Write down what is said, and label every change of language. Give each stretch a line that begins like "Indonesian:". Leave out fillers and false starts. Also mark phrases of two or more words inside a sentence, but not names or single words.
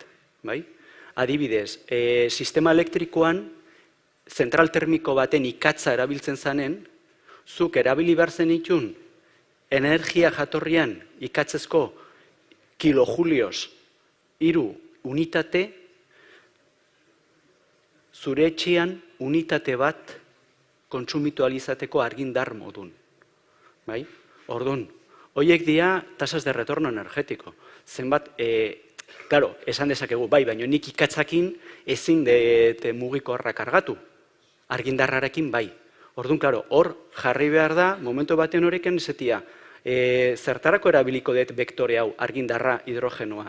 Basque: Adibidez, sistema elektrikoan zentral termiko baten ikatza erabiltzen zanen, zuk erabili behar zenitun energia jatorrian ikatzezko kilojulioz 3 unitate, zure etxean unitate bat kontsumitu alizateko argindar modun. Orduan, horiek dira
Spanish: tasas de retorno energetiko.
Basque: Zenbat, claro, esan dezakegu, baina nik ikatzakin ezin de mugikorra kargatu. Argindarrarekin bai. Orduan, claro, hor jarri behar da, momentu baten horreken ezetia, zertarako erabiliko dut vektore hau, argindarra, hidrogenoa.